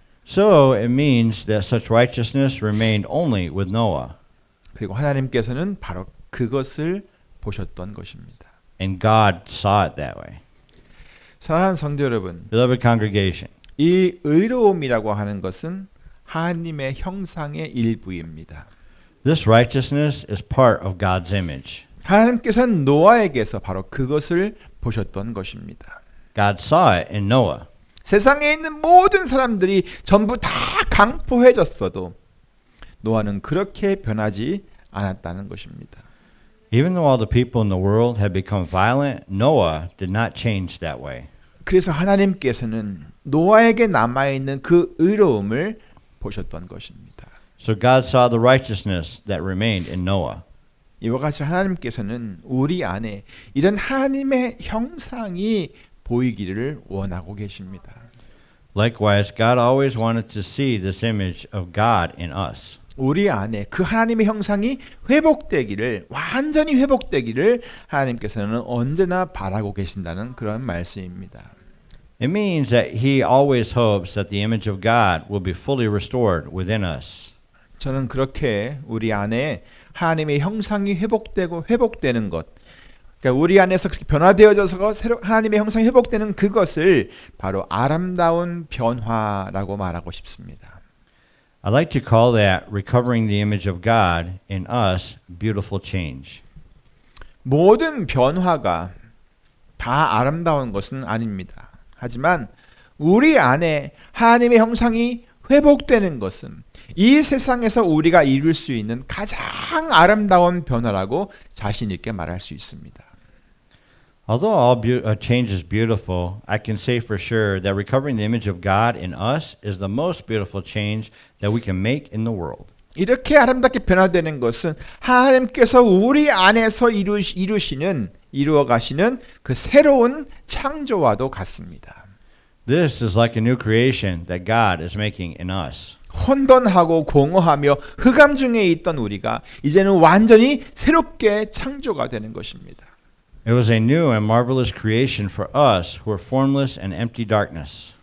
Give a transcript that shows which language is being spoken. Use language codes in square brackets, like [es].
[en] So it means that such righteousness remained only with Noah. [ko] 그리고 하나님께서는 바로 그것을 보셨던 것입니다. [en] And God saw it that way. [ko] 사랑하는 성도 여러분, [en] Beloved congregation, [ko] 이 의로움이라고 하는 것은 하나님의 형상의 일부입니다. [en] this righteousness is part of God's image. [ko] 하나님께서는 노아에게서 바로 그것을 보셨던 것입니다. [en] God saw it in Noah. [ko] 세상에 있는 모든 사람들이 전부 다 강포해졌어도 노아는 그렇게 변하지 않았다는 것입니다. [en] Even though all the people in the world had become violent, Noah did not change that way. [ko] 그래서 하나님께서는 노아에게 남아있는 그 의로움을 보셨던 것입니다. [en] So God saw the righteousness that remained in Noah. [ko] 이와 같이 하나님께서는 우리 안에 이런 하나님의 형상이 보이기를 원하고 계십니다. [en] Likewise, God always wanted to see this image of God in us. [ko] 우리 안에 그 하나님의 형상이 회복되기를, 완전히 회복되기를 하나님께서는 언제나 바라고 계신다는 그런 말씀입니다. [en] It means that He always hopes that the image of God will be fully restored within us. [ko] 저는 그렇게 우리 안에 하나님의 형상이 회복되는 것, 그러니까 우리 안에서 그렇게 변화되어져서 새로 하나님의 형상이 회복되는 그것을 바로 아름다운 변화라고 말하고 싶습니다. [en] I'd like to call that recovering the image of God in us beautiful change. [ko] 모든 변화가 다 아름다운 것은 아닙니다. 하지만 우리 안에 하나님의 형상이 회복되는 것은 이 세상에서 우리가 이룰 수 있는 가장 아름다운 변화라고 자신 있게 말할 수 있습니다. [en] Although all change is beautiful, I can say for sure that recovering the image of God in us is the most beautiful change that we can make in the world. [ko] 이렇게 아름답게 변화되는 것은 하나님께서 우리 안에서 이루어 가시는 그 새로운 창조와도 같습니다. [en] This is like a new creation that God is making in us. [ko] 혼돈하고 공허하며 흑암 중에 있던 우리가 이제는 완전히 새롭게 창조가 되는 것입니다. [en] It was a new and marvelous creation for us who were formless and empty darkness.